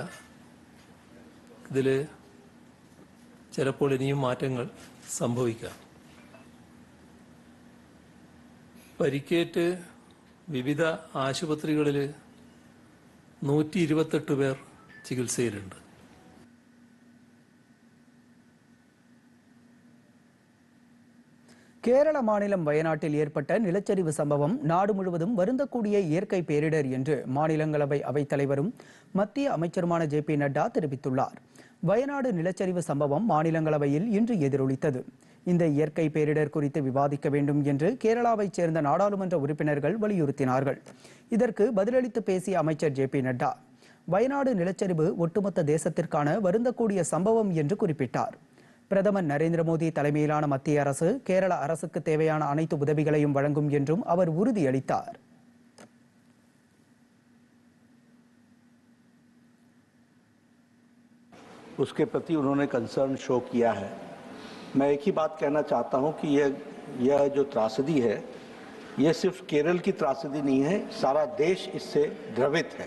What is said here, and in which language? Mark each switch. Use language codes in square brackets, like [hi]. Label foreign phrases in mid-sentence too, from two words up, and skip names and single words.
[ml] ഇതിൽ ചിലപ്പോൾ ഇനിയും മാറ്റങ്ങൾ സംഭവിക്കാം. പരിക്കേറ്റ് വിവിധ ആശുപത്രികളിൽ 128 പേർ ചികിത്സയിലുണ്ട്. [ta] கேரள மாநிலம் வயநாட்டில் ஏற்பட்ட நிலச்சரிவு சம்பவம் நாடு முழுவதும் வருந்தக்கூடிய இயற்கை பேரிடர் என்று மாநிலங்களவை அவைத்தலைவரும் மத்திய அமைச்சருமான ஜே.பி. நட்டா தெரிவித்துள்ளார். வயநாடு நிலச்சரிவு சம்பவம் மாநிலங்களவையில் இன்று எதிரொலித்தது. இந்த இயற்கை பேரிடர் குறித்து விவாதிக்க வேண்டும் என்று கேரளாவைச் சேர்ந்த நாடாளுமன்ற உறுப்பினர்கள் வலியுறுத்தினார்கள். இதற்கு பதிலளித்து பேசிய அமைச்சர் ஜே.பி. நட்டா, வயநாடு நிலச்சரிவு ஒட்டுமொத்த தேசத்திற்கான வருந்தக்கூடிய சம்பவம் என்று குறிப்பிட்டார். பிரதமர் நரேந்திர மோடி தலைமையிலான மத்திய அரசு கேரள அரசுக்கு தேவையான அனைத்து உதவிகளையும் வழங்கும் என்றும் அவர் உறுதியளித்தார். [hi] उसके प्रति उन्होंने [en] concern show [hi] किया है. मैं एक ही बात कहना चाहता हूं कि यह जो त्रासदी है, यह सिर्फ केरल की त्रासदी नहीं है, सारा देश इससे द्रवित है.